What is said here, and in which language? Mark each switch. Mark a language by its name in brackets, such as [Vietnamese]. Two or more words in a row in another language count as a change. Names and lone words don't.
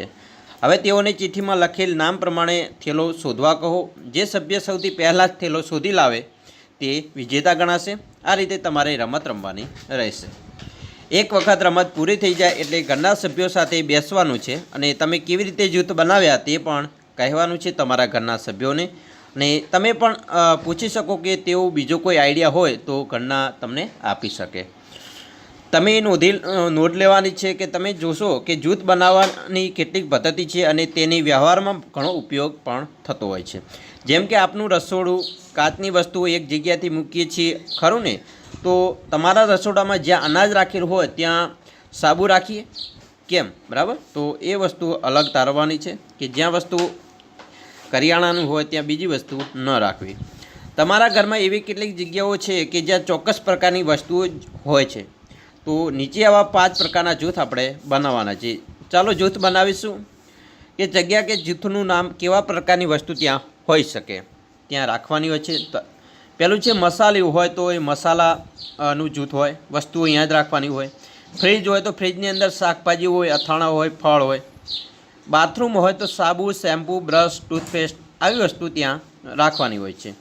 [Gujarati] હવે તેઓને ચીઠીમાં લખેલ નામ પ્રમાણે થેલો શોધવા કહો। જે સભ્ય સૌથી પહેલા જ થેલો શોધી લાવે તે વિજેતા ગણાશે। આ રીતે તમારે રમત રમવાની રહેશે। એક વખત રમત પૂરી થઈ જાય એટલે ઘરના સભ્યો સાથે બેસવાનું છે અને તમે કેવી રીતે જૂથ બનાવ્યા તે પણ કહેવાનું છે તમારા ઘરના સભ્યોને। અને તમે પણ પૂછી શકો કે તેઓ બીજો કોઈ આઇડિયા હોય તો ઘરના તમને આપી શકે। તમે નોંધ લેવાની છે કિ તમે જોશો કિ જૂથ બનાવવાની કેટલીક પદ્ધતિ છે અને તેની વ્યવહારમાં ઘણો ઉપયોગ પણ થતો હોય છે। જેમ કે આપનું રસોડું કાચની વસ્તુઓ એક જગ્યાએથી મૂકીએ છીએ ખરું ને, તો તમારા રસોડામાં જ્યાં અનાજ રાખેલ હોય ત્યાં સાબુ રાખીએ કેમ, બરાબર। તો એ વસ્તુ અલગ તારવાની છે કિ જ્યાં વસ્તુ કરિયાણાનું હોય ત્યાં બીજી વસ્તુ ન રાખવી। તમારા ઘરમાં એવી કેટલીક જગ્યાઓ છે કિ જ્યાં ચોક્કસ પ્રકારની વસ્તુઓ હોય છે, તો નીચે આવા 5 પ્રકારના જૂથ આપણે બનાવવાના છે। ચાલો જૂથ બનાવીશું કિ જગ્યા કે જૂથનું નામ કેવા પ્રકારની વસ્તુ ત્યાં હોઈ શકે। ત્યાં રાખવાની હોય છે. પહેલું છે મસાલિયું હોય તો એ મસાલાનું જૂથ હોય, વસ્તુઓ અહીંયા જ રાખવાની હોય. ફ્રીજ હોય તો ફ્રીજની અંદર શાકભાજી હોય, અથાણા હોય, ફળ હોય. બાથરૂમ હોય તો સાબુ, શેમ્પૂ, બ્રશ, ટૂથપેસ્ટ આવી વસ્તુ ત્યાં રાખવાની હોય છે.